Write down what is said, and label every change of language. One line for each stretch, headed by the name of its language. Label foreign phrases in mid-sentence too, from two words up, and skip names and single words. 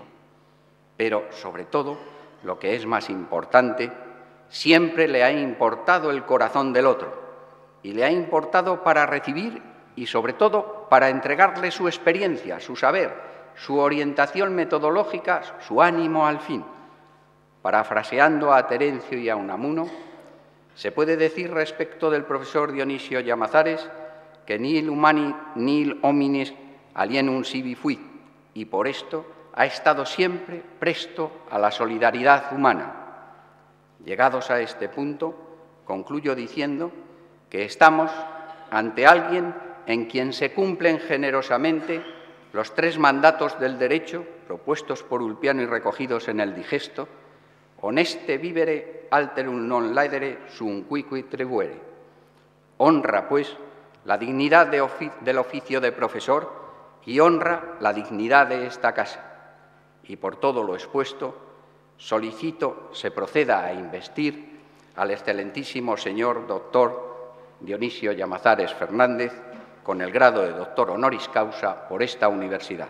Spanish: Pero, sobre todo, lo que es más importante, siempre le ha importado el corazón del otro y le ha importado para recibir y, sobre todo, para entregarle su experiencia, su saber, su orientación metodológica, su ánimo al fin. Parafraseando a Terencio y a Unamuno, se puede decir respecto del profesor Dionisio Llamazares que
Latin: nihil humani nihil hominis alienum sibi fuit,
Spanish: y por esto ha estado siempre presto a la solidaridad humana. Llegados a este punto, concluyo diciendo que estamos ante alguien en quien se cumplen generosamente los 3 mandatos del derecho propuestos por Ulpiano y recogidos en el Digesto:
Latin: honeste vivere alterum non laedere sum quiqui tribuere.
Spanish: Honra, pues, la dignidad del oficio de profesor y honra la dignidad de esta casa. Y por todo lo expuesto, solicito se proceda a investir al excelentísimo señor doctor Dionisio Llamazares Fernández con el grado de doctor
Latin: honoris causa
Spanish: por esta universidad.